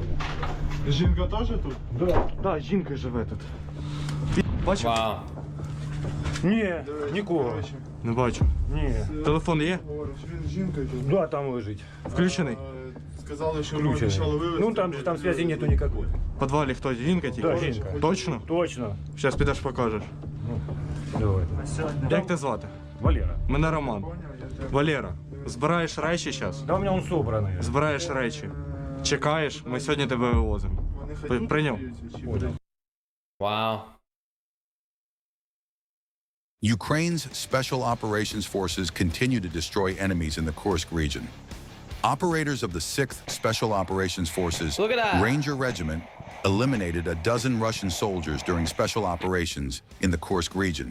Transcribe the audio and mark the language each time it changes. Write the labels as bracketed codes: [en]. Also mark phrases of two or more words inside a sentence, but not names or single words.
[uk] Жінка теж тут? Да. Так, жінка живе тут. Бачив? Вау. Ні, нікого. Не бачу. Ні. Телефон є? Він з жінкою тут. Да, там лежить. Включений? Сказали, що ми Включений. обіцяли вивезти. [ru] Ну там связи нету никакой. [uk] В підвалі хто? Жінка тільки? Да, жінка. Точно? Точно. Зараз підеш покажеш. Давай. Як тебе звати? Валера. Мене Роман. Валера, збираєш речі зараз? [ru] Да у меня он собранный. [uk] Збираєш речі. Чекаєш, ми сьогодні тебе вивозимо. Вони хотіли Прийняв. подивитися, чи Понял. [en] Wow. Ukraine's Special Operations Forces continue to destroy enemies in the Kursk region. Operators of the 6th Special Operations Forces Look at that. Ranger Regiment eliminated a dozen Russian soldiers during special operations in the Kursk region.